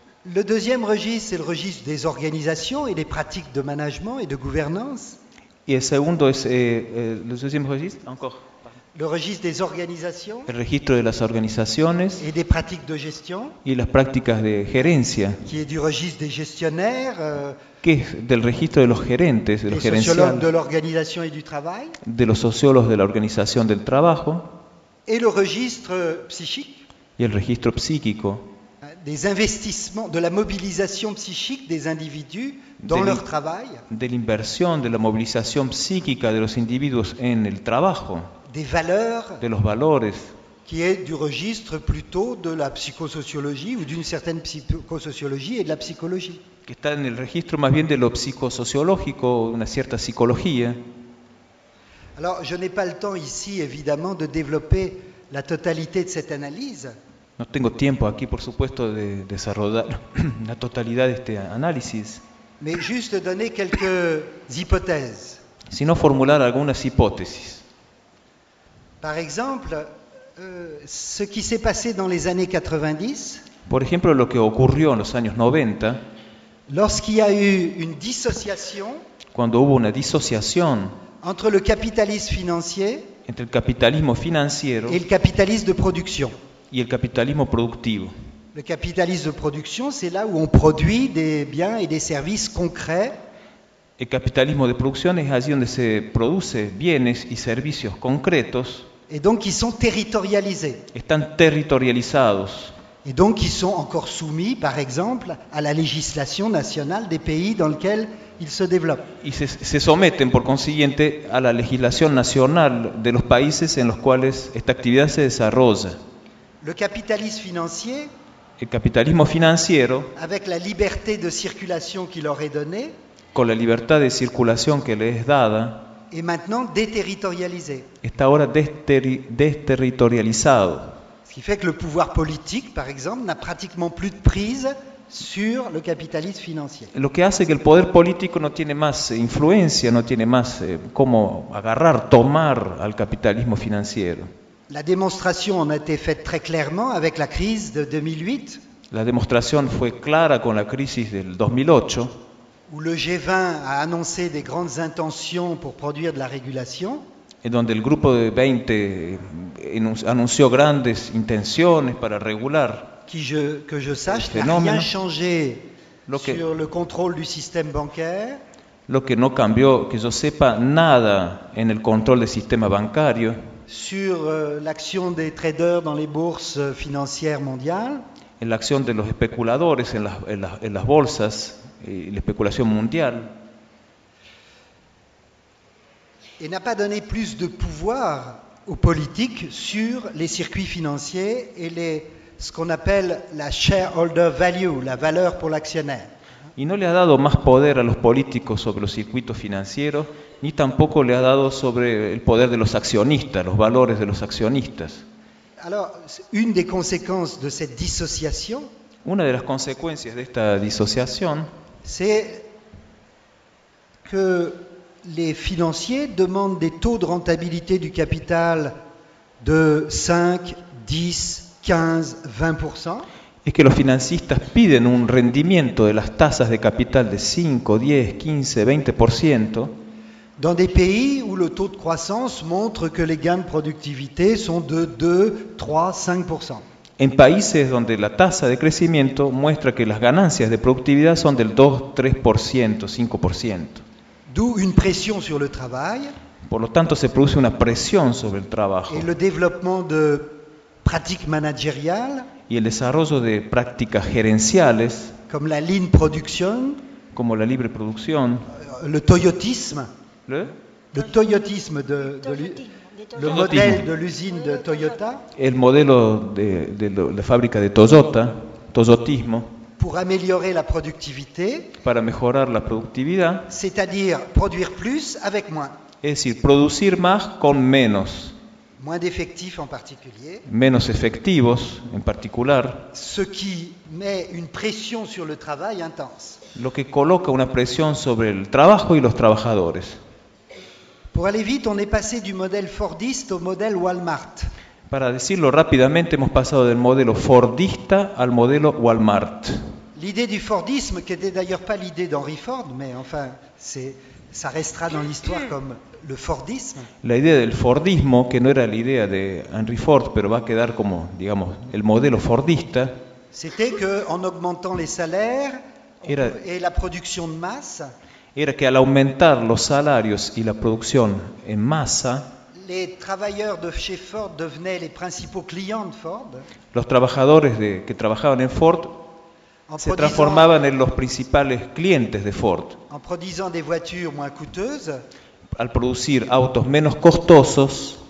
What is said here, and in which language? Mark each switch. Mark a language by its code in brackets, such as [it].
[fr] Le deuxième registre, c'est le registre des organisations et des pratiques de management et de gouvernance. [es] Y el segundo es el [fr] deuxième registre. Encore. Le registre des organisations. [es] El registro de las organizaciones. [fr] Et des pratiques de gestion. [es] Y las prácticas de gerencia. [fr] Qui est du registre des gestionnaires. [es] Que es del registro de los gerentes, de los gerenciales. [fr] Des sociólogos de l'organisation et du travail. [es] De los sociólogos de la organización del trabajo. [fr] Et le registre psychique. [es] Y el registro psíquico. [fr] Des investissements, de la mobilisation psychique des individus dans leur travail. [es] De l'inversión, de la movilización psíquica de los individuos en el trabajo. [fr] Des valeurs. [es] De los valores. [fr] Qui est du registre plutôt de la psychosociologie ou d'une certaine psychosociologie et de la psychologie. [es] Que está en el registro más bien de lo psicosociológico, una cierta psicología. [fr] Alors, je n'ai pas le temps ici, évidemment, de développer la totalité de cette analyse. [es] No tengo tiempo aquí, por supuesto, de desarrollar la totalidad de este análisis. [fr] Mais juste donner quelques hypothèses. [es] Sino formular algunas hipótesis. [fr] Par exemple, ce qui s'est passé dans les années 90. [es] Por ejemplo, lo que ocurrió en los años 90. [fr] Lorsqu'il y a eu une dissociation. [es] Cuando hubo una disociación. [fr] Entre le capitalisme financier. [es] Entre el capitalismo financiero. [fr] Et le capitalisme de production. [es] Y el capitalismo productivo. [fr] Le capitalisme de production, c'est là où on produit des biens et des services concrets. [es] El capitalismo de producción es allí donde se produce bienes y servicios concretos. [fr] Et donc ils sont territorialisés. [es] Están territorializados. [fr] Et donc ils sont encore soumis, par exemple, à la législation nationale des pays dans lesquels ils se développent. [es] Y se someten, por consiguiente, a la legislación nacional de los países en los cuales esta actividad se desarrolla. [fr] Le capitalisme financier, [es] el capitalismo financiero, [fr] avec la liberté de circulation qui leur est donnée, [es] con la libertad de circulación que les es dada, [fr] est maintenant déterritorialisé. [es] Está ahora desterritorializado. [fr] Ce qui fait que le pouvoir politique, par exemple, n'a pratiquement plus de prise sur le capitalisme financier. [es] Lo que hace que el poder político no tiene más influencia, no tiene más cómo agarrar, tomar al capitalismo financiero. [fr] La démonstration en a été faite très clairement avec la crise de 2008. [es] La démonstration fue clara con la crisis del 2008. [fr] Où le G20 a annoncé des grandes intentions pour produire de la régulation. [es] Et donde el grupo de 20 anunció grandes intenciones para regular. [fr] Que je sache, rien changé sur le contrôle du système bancaire. [es] Lo que no cambió, que yo sepa, nada en el control del sistema bancario. [fr] Sur l'action des traders dans les bourses financières mondiales. [es] En la acción de los especuladores en las bolsas y la especulación mundial. [fr] Et n'a pas donné plus de pouvoir aux politiques sur les circuits financiers et les ce qu'on appelle la shareholder value, la valeur pour l'actionnaire. [es] Y no le ha dado más poder a los políticos sobre los circuitos financieros, ni tampoco le ha dado sobre el poder de los accionistas, los valores de los accionistas. [fr] Alors, une des conséquences de cette dissociation, [es] una de las consecuencias de esta disociación, [fr] c'est que les financiers demandent des taux de rentabilité du capital de 5, 10, 15, 20%. [es] Es que los financistas piden un rendimiento de las tasas de capital de 5, 10, 15, 20%. [fr] Dans des pays où le taux de croissance montre que les gains de productivité sont de 2, 3, 5%. [es] En países donde la tasa de crecimiento muestra que las ganancias de productividad son del 2, 3%, 5%. [fr] D'où une pression sur le travail. [es] Por lo tanto, se produce una presión sobre el trabajo. [fr] Et le développement de pratiques managériales. [es] Y el desarrollo de prácticas gerenciales, [fr] comme la lean production, [es] como la libre producción. [fr] Le toyotisme. Le toyotisme de le modèle de l'usine de Toyota. [es] El modelo de la fábrica de Toyota, toyotismo. [fr] Pour améliorer la productivité. [es] Para mejorar la productividad. [fr] C'est-à-dire produire plus avec moins. [es] Es decir, producir más con menos. [fr] Moins d'effectifs en particulier. [es] Menos efectivos en particular. [fr] Ce qui met une pression sur le travail intense. [es] Lo que coloca una presión sobre el trabajo y los trabajadores. [fr] Pour aller vite, on est passé du modèle fordiste au modèle Walmart. [es] Para decirlo rápidamente, hemos pasado del modelo fordista al modelo Walmart. [fr] L'idée du fordisme, qui n'était d'ailleurs pas l'idée d'Henry Ford, mais enfin, c'est ça restera dans l'histoire comme le fordisme. [es] La idea del fordismo, que no era la idea de Henry Ford, pero va a quedar como, digamos, el modelo fordista. [fr] C'était que en augmentant les salaires [es] era, [fr] et la production de masse. [es] Era que al aumentar los salarios y la producción en masa. [fr] Les travailleurs de chez Ford devenaient les principaux clients de Ford. [es] Los trabajadores de, que trabajaban en Ford se transformaban en los principales clientes de Ford. [fr] En produisant des voitures moins coûteuses. [es] Al producir autos menos costosos.